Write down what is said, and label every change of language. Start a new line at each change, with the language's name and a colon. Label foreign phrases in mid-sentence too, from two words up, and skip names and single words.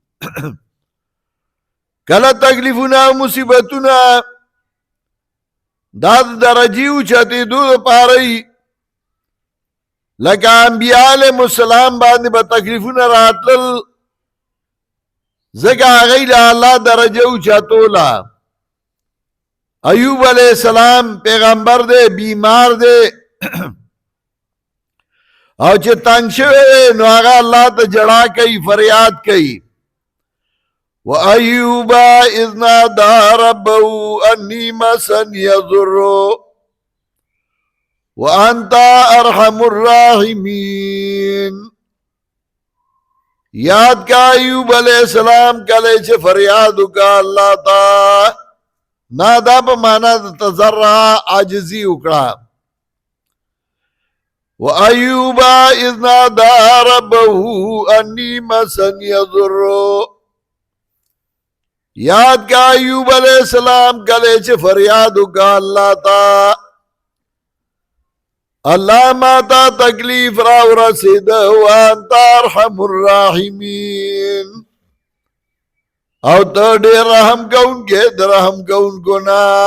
Pashto: کله تکلیفونه او مصیبتونه دا د درجې اوچتېدو دپاره وي، لکه انبیاء
Arabic: علیهم السلام
Pashto: باندې به تکلیفونه راتلل، ځکه هغوی له الله درجه اوچتوله. ایوب
Arabic: علیہ السلام
Pashto: پیغمبر دے، بیمار دے، او چې تنگ شوی نو هغه الله ته جړا کوي، فریاد کوي.
Arabic: وَأَيُّوبَ إِذْ نَادَى رَبَّهُ أَنِّي مَسَّنِيَ الضُّرُّ وَأَنْتَ أَرْحَمُ الراحمین.
Pashto: یاد کا ایوب
Arabic: علیہ السلام
Pashto: کله چې فریاد وکړه الله ته، نادا په معنا د تضرع عاجزي وکړه.
Arabic: وَأَيُّوبَ إِذْ نَادَى رَبَّهُ أَنِّي مَسَّنِيَ الضُّرُّ.
Pashto: یاد کا ایوب
Arabic: علیہ السلام
Pashto: کله چې فریاد وکړه الله ته، الله ما ته تکلیف را ورسېده،
Arabic: وانت ارحم الراحمین،
Pashto: او ته ډېر رحم کوونکی د رحم کوونکو نه.